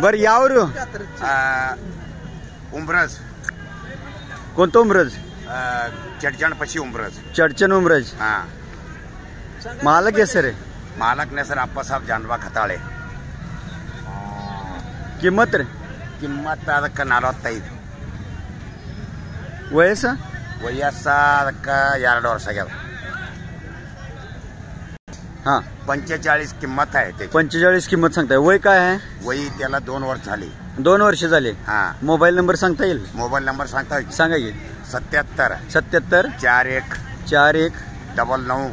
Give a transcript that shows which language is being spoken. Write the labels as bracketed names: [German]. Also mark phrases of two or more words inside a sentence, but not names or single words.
[Marathi] बर यावर उमरज. कोणतं उमरज? चडचण पशी उमरज. चडचण उमरज. हा. मालक आहे सर? मालक ने सर अप्पासाहेब जानवा खताळे. किंमत रे? [Kannada] ಕಿಮ್ಮತ್ತ ಅದಕ್ಕೆ 45. ವಯಸ್ಸು ಅದಕ್ಕೆ 2 ವರ್ಷ ಆಗ್ಯದ. [Marathi] हा, 45 किंमत आहे त्याची. 45 किंमत सांगताय. वय काय आहे? वय त्याला 2 वर्ष झाली. 2 वर्ष झाले. हा. मोबाईल नंबर सांगता येईल? मोबाईल नंबर सांगता सांगा की. 77 77 41 41 99